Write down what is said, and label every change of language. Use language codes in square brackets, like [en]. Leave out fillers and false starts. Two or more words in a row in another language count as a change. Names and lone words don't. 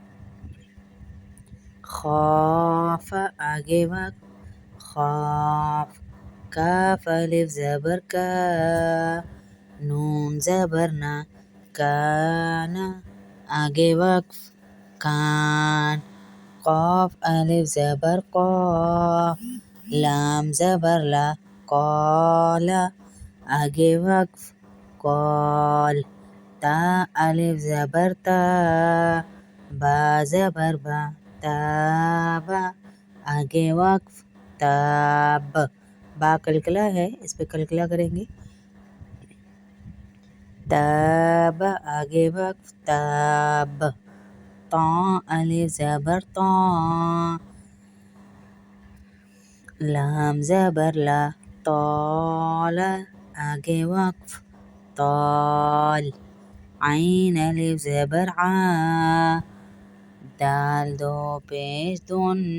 [ur] خاف آگے وقف خاف، کاف الف زبر کا، نون زبر نا، کانا آگے وقف کان، قاف الف زبر قا، لام زبر لا، قالا آگے وقف قال، تا الف زبر تا، با زبر با، تابا آگے وقف تاب، با کلکلا ہے، اس پہ کلکلا کریں گے، تاب آگے وقف تاب، تا الف زبر تا، لام زبر لا، طالا آگے وقف طال، عین الف زبر عا، دال دو پیش دن،